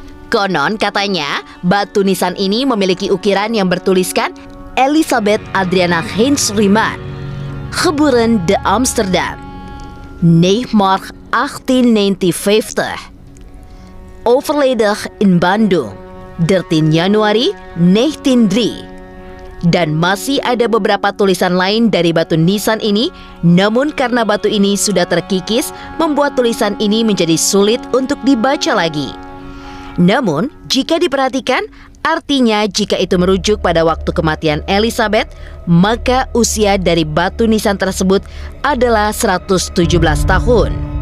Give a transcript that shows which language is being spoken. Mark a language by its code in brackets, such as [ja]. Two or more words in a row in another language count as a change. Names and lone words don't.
[id] Konon katanya, batu nisan ini memiliki ukiran yang bertuliskan Elisabeth Adriana Heinz Riemann, [nl] geboren de Amsterdam, 9 Maart 1859, overleden in Bandung, 13 Januari 1903. [id] Dan masih ada beberapa tulisan lain dari batu nisan ini, namun karena batu ini sudah terkikis, membuat tulisan ini menjadi sulit untuk dibaca lagi. Namun, jika diperhatikan, artinya jika itu merujuk pada waktu kematian Elizabeth, maka usia dari batu nisan tersebut adalah 117 tahun.